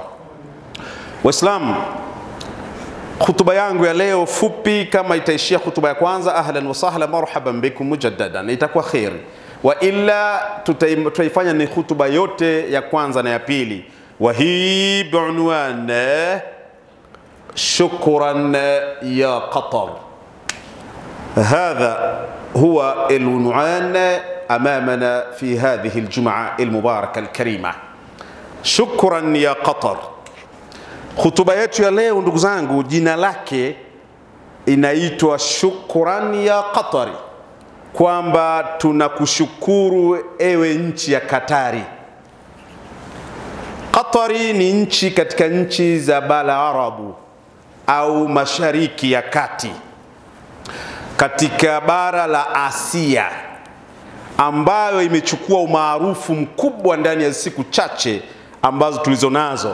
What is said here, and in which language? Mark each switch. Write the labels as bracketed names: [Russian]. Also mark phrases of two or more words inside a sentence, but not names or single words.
[Swahili] Waislamu, hutuba yangu ya leo fupi, kama itaishia hutuba ya kwanza, [Arabic] أهلا وسهلا مرحبا بكم مجددا, [Swahili] itakuwa khair. [Arabic] وإلا [Swahili] tutaifanya ni hutuba yote ya kwanza na ya pili. [Arabic] وهي بعنوان شكرا يا قطر. هذا هو العنوان أمامنا في هذه الجمعة المباركة الكريمة. شكرا يا قطر. [Swahili] Hutuba yetu ya leo ndugu zangu, jina lake inaitwa Shukran ya Qatari, kwamba tunakushukuru ewe nchi ya Katari. Qatari ni nchi katika nchi za bara Arabu au Mashariki ya Kati, katika bara la Asia, ambayo imechukua umaarufu mkubwa ndani ya siku chache ambazo tulizonazo.